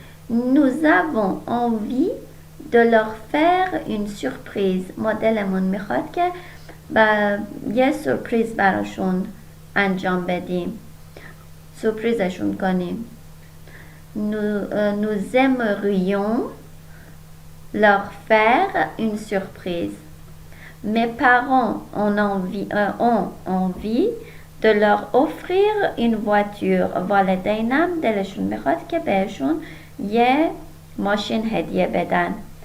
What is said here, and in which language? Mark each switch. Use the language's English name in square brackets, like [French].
[French] Nous avons envie de leur faire une surprise. [Persian] مدلمون میخواد که یه سورپریز براشون انجام بدیم، سورپریزشون کنیم. [French] Nous aimerions leur faire une surprise. Mes parents ont envie de leur offrir une voiture. [Persian] والدینم دلشون میخواد که بهشون یه ماشین هدیه بدن.